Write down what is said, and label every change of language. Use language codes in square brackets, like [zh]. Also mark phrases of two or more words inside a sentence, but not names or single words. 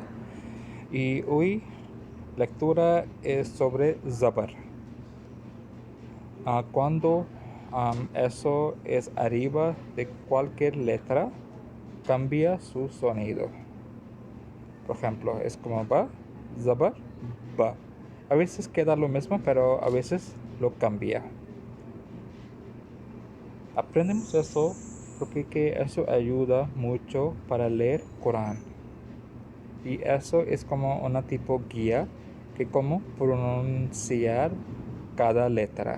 [es] Y hoy lectura es sobre Zabar. Cuando eso es arriba de cualquier letra, cambia su sonido. Por ejemplo, es como ba, Zabar, ba. A veces queda lo mismo, pero a veces lo cambia. Aprendemos eso porque eso ayuda mucho para leer Corán. Y eso es como una tipo guía que cómo pronunciar cada letra.